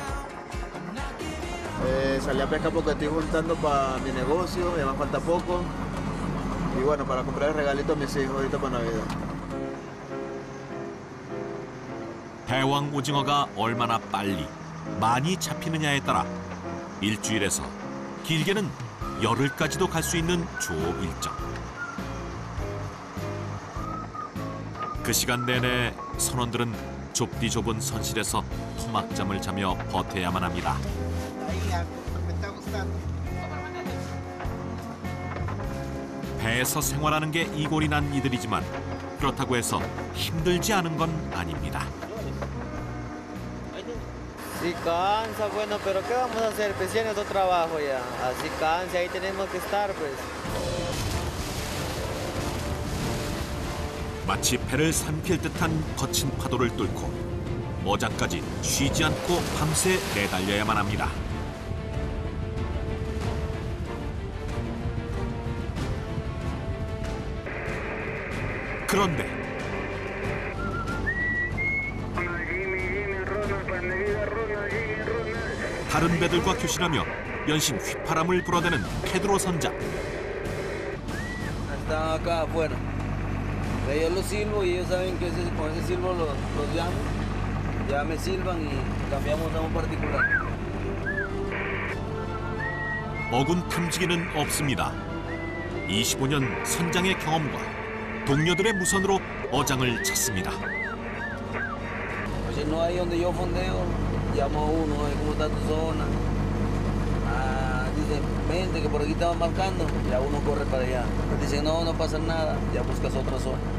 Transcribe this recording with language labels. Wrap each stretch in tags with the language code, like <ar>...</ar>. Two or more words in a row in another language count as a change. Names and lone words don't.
<es>Salí a pescar porque estoy juntando para mi negocio, me falta poco. Y bueno, para comprar el regalito a mis hijos ahorita para Navidad.</es> <ko>대왕 오징어가 얼마나 빨리 많이 잡히느냐에 따라 일주일에서 길게는 열흘까지도 갈 수 있는 조업 일정. 그 시간 내내 선원들은 좁디 좁은 선실에서 토막잠을 자며 버텨야만 합니다. 배에서 생활하는 게 이골이 난 이들이지만 그렇다고 해서 힘들지 않은 건 아닙니다.</ko> <es>Si cansa, bueno, pero ¿qué vamos a hacer? Pues ya es nuestro trabajo ya. Así cansa, ahí tenemos que estar, pues.</es> <ko>마치 배를 삼킬 듯한 거친 파도를 뚫고 어장까지 쉬지 않고 밤새 내달려야만 합니다. 그런데 다른 배들과 교신하며 연신 휘파람을 불어대는 페드로 선장.</ko> <es>Están acá afuera. Yo los silbo y ellos saben que con ese silbo los llamo. Ya me silban y cambiamos a un particular.</es> <ko>어군 탐지기는 없습니다. 25년 선장의 경험과 동료들의 무선으로 어장을 찾습니다.</ko> <es>Si no hay donde yo fondeo, llamo a uno, ¿cómo está tu zona? Ah, dice, vente que por aquí estaba marcando, ya uno corre para allá. Dice, no, no pasa nada, ya buscas otra zona.</es>